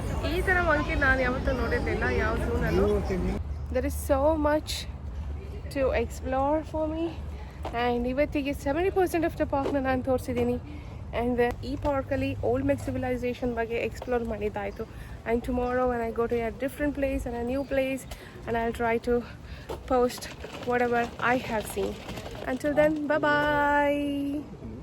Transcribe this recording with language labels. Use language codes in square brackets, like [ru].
[kn] ಈ ಥರ ಮಂಕಿ ನಾನು ಯಾವತ್ತೂ ನೋಡಿದ್ದಿಲ್ಲ ಯಾವ ಝೂನಲ್ಲೂ. [en] There is so much to explore for me. [kn] And ಇವತ್ತಿಗೆ 70% ಆಫ್ ದ ಪಾರ್ಕ್ನ ನಾನು ತೋರಿಸಿದ್ದೀನಿ. ಆ್ಯಂಡ್ ಈ ಪಾರ್ಕಲ್ಲಿ ಓಲ್ಡ್ ಮೆಕ್ ಸಿವಿಲೈಸೇಷನ್ ಬಗ್ಗೆ explore ಮಾಡಿದ್ದಾಯಿತು. [en] And tomorrow when I go to a different place and a new place and I'll try to post whatever I have seen. Until then, bye-bye.